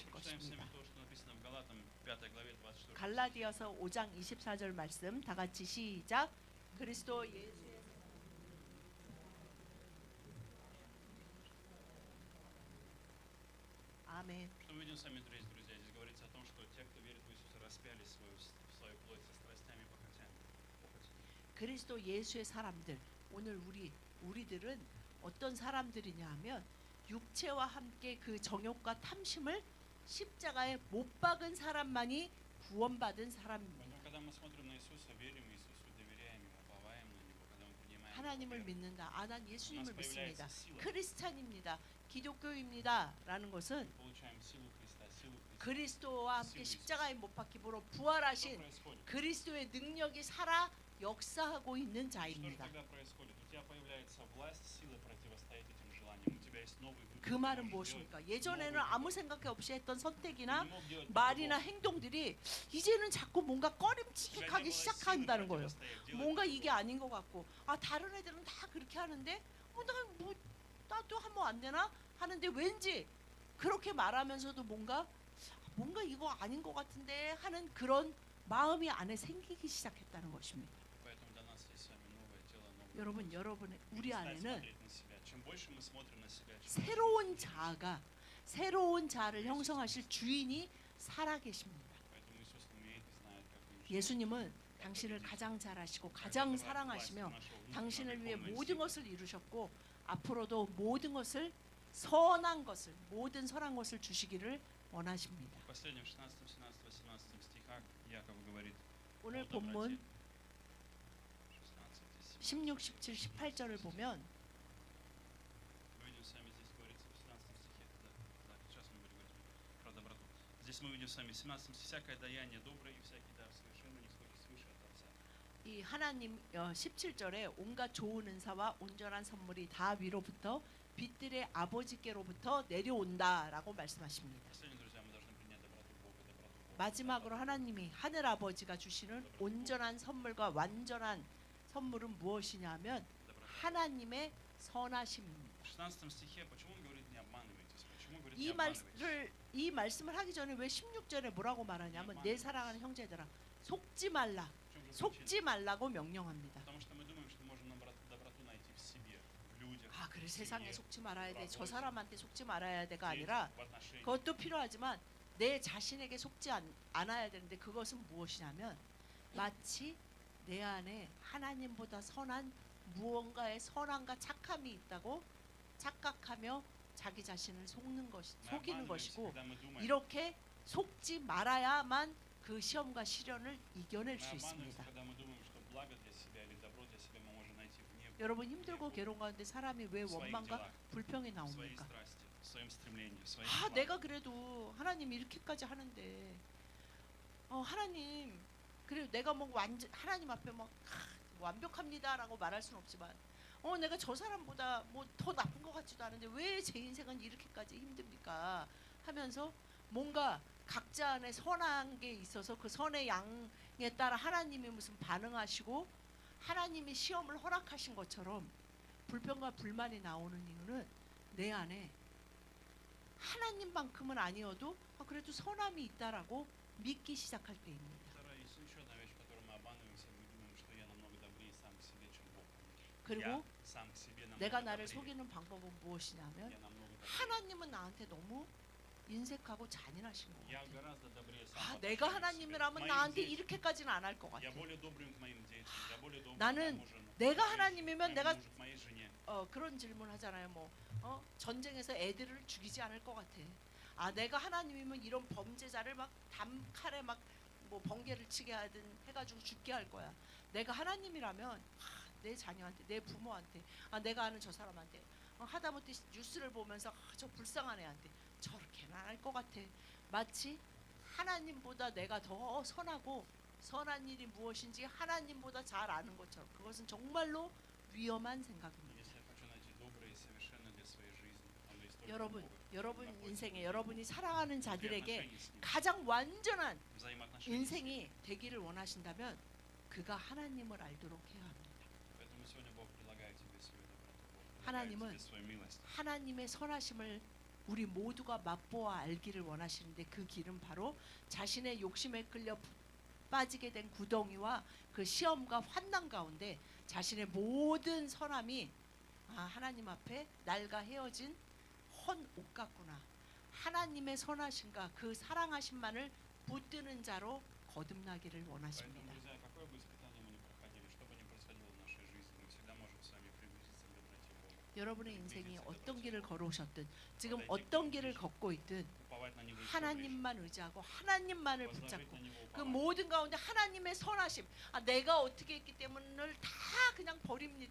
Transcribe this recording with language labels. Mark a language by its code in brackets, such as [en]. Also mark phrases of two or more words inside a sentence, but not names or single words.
[ru] Прочитаем с [ko] 것입니다. [ru] вами то, что написано в Галатам 5 главе 24. [ko] 갈라디아서 5장 24절 말씀 다 같이 시작. 그리스도 예수의 아멘. [ru] Что мы видим с вами, дорогие друзья? Здесь говорится о том, что те, кто верит в Иисуса, распяли свою плоть со страстями и похотями. [ko] 그리스도 예수의 사람들 오늘 우리들은 어떤 사람들이냐 하면 육체와 함께 그 정욕과 탐심을 십자가에 못 박은 사람만이 구원받은 사람입니다. [ru] Поэтому, когда мы смотрим на Иисуса, верим Иисусу, доверяем Ему, уповаем на Него, когда мы принимаем [ko] 하나님을 [ru] Его веру, [ko] 믿는다. 난 [ru] у нас [ko] 예수님을 믿습니다. [ru] появляется сила. [ko] 크리스찬입니다. 기독교입니다. 라는 것은 [ru] Получаем силу Христа, силу Христа. [ko] 그리스도와 함께 [ru] Силу [ko] 십자가에 못 박힘으로 [ru] Что [ko] 부활하신 [ru] происходит? [ko] 그리스도의 능력이 살아 역사하고 있는 [ru] Что же [ko] 자입니다. [ru] тогда происходит? У тебя появляется власть, сила противостоять этим желаниям. У тебя есть новый выбор. [ko] 그 [ru] Ты [ko] 말은 [ru] можешь [ko] 무엇입니까? [ru] сделать [ko] 예전에는 [ru] новый [ko] 아무 [ru] выбор. [ko] 생각 없이 했던 [ru] Ты [ko] 선택이나 [ru] не мог делать [ko] 말이나 [ru] по-другому. [ko] 행동들이 이제는 자꾸 뭔가 [ru] У тебя [ko] 꺼림칙하기 [ru] не было силы [ko] 시작한다는 거예요. [ru] противостоять, делать [ko] 뭔가 [ru] по-другому. [ko] 이게 아닌 것 같고 다른 애들은 다 그렇게 하는데 나도 하면 안 되나 하는데 왠지 그렇게 말하면서도 뭔가 이거 아닌 것 같은데 하는 그런 마음이 안에 생기기 시작했다는 것입니다. [ru] Поэтому для нас есть с вами новое тело, новый [ko] 여러분, 여러분의 우리 [ru] перестать [ko] 안에는 [ru] смотреть на себя. Чем больше мы смотрим на себя, чем [ko] 새로운 자아를 형성하실 주인이 살아계십니다. [ru] поэтому Иисус умеет и знает, как мы живем. [ko] 예수님은 당신을 가장 잘 아시고 가장 사랑하시며 당신을 위해 모든 것을 이루셨고 앞으로도 모든 것을 선한 것을 모든 선한 것을 주시기를 원하십니다. [ru] В последнем 16, 17, 18 стихах Яков говорит [ko] 오늘 [ru] о доброте. [ko] 본문 16, 17. 16, 17, 18절을 보면 [ru] Мы видим с вами, здесь говорится в 17 стихе, да, сейчас мы будем говорить про доброту. Здесь мы видим с вами в 17 всякое даяние доброе и всякий дар совершенно не сходит свыше от Отца. [ko] 이 하나님 17절에 온갖 좋은 은사와 온전한 선물이 다 위로부터 빛들의 아버지께로부터 내려온다라고 말씀하십니다. [ru] Последнее, друзья, мы должны принять доброту Бога, доброту Бога. [ko] 마지막으로 하나님이 하늘 아버지가 주시는 온전한 선물과 완전한 선물은 무엇이냐면 하나님의 선하심입니다. [ru] В 16 стихе почему он говорит не обманывайтесь? Почему говорит не [ko] 이 [ru] обманывайтесь? [ko] 말씀을 하기 전에 왜 16절에 뭐라고 말하냐면 내 사랑하는 형제들아 속지 말라. [ru] В чем же причина? [ko] 속지 말라고 명령합니다. [ru] Потому что мы думаем, что можем доброту найти в себе, в людях, [ko] 아, 그래 [ru] в [ko] 세상에 [ru] семье, [ko] 속지 말아야 돼. 저 [ru] работе, [ko] 사람한테 속지 말아야 돼가 [ru] в [ko] 아니라 [ru] отношениях. [ko] 그것도 필요하지만 내 자신에게 속지 않아야 되는데 그것은 무엇이냐면 마치 내 안에 하나님보다 선한 무언가의 선함과 착함이 있다고 착각하며 자기 자신을 속이는 [ru] Мы [ko] 것이고 [ru] когда мы думаем, [ko] 이렇게 속지 말아야만 그 시험과 시련을 이겨낼 [ru] мы [ko] 수 [ru] обманываемся, [ko] 있습니다. [ru] когда мы думаем, что благо для себя или добро для себя мы можем найти вне [ko] 여러분 힘들고 괴로운 가운데 사람이 왜 [ru] в своих [ko] 원망과 [ru] делах, [ko] 불평이 [ru] в своей [ko] 나옵니까? [ru] страсти, в своем стремлении, в своих [ko] 아, [ru] планах. [ko] 내가 그래도 하나님 이렇게까지 하는데 하나님 그래 내가 뭐 완전 하나님 앞에 뭐 완벽합니다라고 말할 수는 없지만 내가 저 사람보다 뭐 더 나쁜 것 같지도 않은데 왜 제 인생은 이렇게까지 힘듭니까? 하면서 뭔가 각자 안에 선한 게 있어서 그 선의 양에 따라 하나님이 무슨 반응하시고 하나님이 시험을 허락하신 것처럼 불평과 불만이 나오는 이유는 내 안에 하나님만큼은 아니어도 그래도 선함이 있다라고 믿기 시작할 때입니다. [ru] Вторая, есть еще одна вещь, в которой мы обманываемся, мы думаем, что я намного добрее сам к себе, чем Бог. [ko] 그리고 [ru] Я сам к себе намного [ko] 내가 나를 [ru] добрее. [ko] 속이는 방법은 무엇이냐면 [ru] Я намного добрее. [ko] 하나님은 나한테 너무 인색하고 잔인하신 것 [ru] Я [ko] 같아요. [ru] гораздо добрее сам. [ko] 아, [ru] по [ko] 내가 [ru] отношению к себе. [ko] 하나님이라면 [ru] Моим [ko] 나한테 [ru] детям. [ko] 이렇게까지는 안 할 것 [ru] Я [ko] 같아. [ru] более добрым к моим детям. Я более добрым к [ko] 나는 [ru] моему жену, [ko] 내가 [ru] к моей [ko] 하나님이면 [ru] жене, [ko] 내가 [ru] к моей жене. [ko] 그런 질문 하잖아요. 뭐 전쟁에서 애들을 죽이지 않을 것 같아. 아, 내가 하나님이면 이런 범죄자를 막 담칼에 막 뭐 번개를 치게 하든 해가지고 죽게 할 거야. 내가 하나님이라면 내 자녀한테, 내 부모한테, 내가 아는 저 사람한테 하다못해 뉴스를 보면서 저 불쌍한 애한테 저렇게는 안 할 것 같아. 마치 하나님보다 내가 더 선하고 선한 일이 무엇인지 하나님보다 잘 아는 것처럼 그것은 정말로 위험한 생각입니다. [ru] Если я хочу найти доброе и совершенное для своей жизни, оно есть только у [ko] 여러분, [ru] Бога. [ko] 여러분 [ru] находится [ko] 인생에 [ru] в [ko] 여러분이 사랑하는 [ru] Бога. [ko] 자들에게 [ru] Отношения с ним, [ko] 가장 완전한 [ru] взаимоотношения с ним. [ko] 인생이 되기를 원하신다면 그가 하나님을 알도록 해야 합니다. [ru] Поэтому сегодня Бог предлагает тебе свою доброту. Бог предлагает [ko] 하나님은 [ru] тебе свою милость. [ko] 하나님의 선하심을 우리 모두가 맛보아 알기를 원하시는데 그 길은 바로 자신의 욕심에 끌려 빠지게 된 구덩이와 그 시험과 환난 가운데 자신의 모든 선함이 하나님 앞에 날과 헤어진 헌 옷 같구나. 하나님의 선하심과 그 사랑하심만을 붙드는 자로 거듭나기를 [ru] Поэтому, [ko] 원하십니다. [ru] друзья, какое бы испытание мы ни проходили, что бы ни происходило в нашей жизни, мы всегда можем с вами приблизиться к доброте Бога. [ko] 여러분의 인생이 어떤 길을 걸어오셨든 지금 어떤 길을 걷고 있든 [ru] Уповать на Него еще [ko] 하나님만 의지하고 하나님만을 [ru] больше. Возложить [ko] 붙잡고 [ru] на Него [ko] 그 [ru] упование. [ko] 모든 가운데 하나님의 선하심 내가 어떻게 했기 때문을 다 그냥 버립니다.